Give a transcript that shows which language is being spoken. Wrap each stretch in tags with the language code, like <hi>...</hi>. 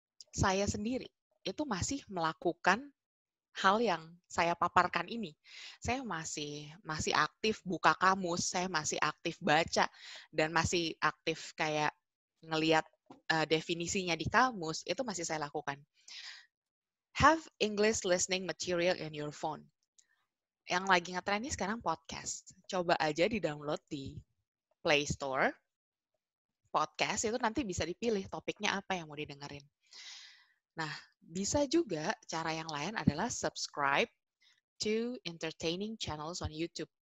<id>Saya sendiri itu masih melakukan hal yang saya paparkan ini. Saya masih aktif buka kamus, saya masih aktif baca, dan masih aktif kayak ngelihat definisinya di kamus, itu masih saya lakukan.</id> <en>Have English listening material in your phone.</en> <id>Yang lagi ngetren ini sekarang podcast. Coba aja di-download di Play Store. Podcast itu nanti bisa dipilih topiknya apa yang mau didengerin. Nah, bisa juga cara yang lain adalah</id> <en>subscribe to entertaining channels on YouTube.</en>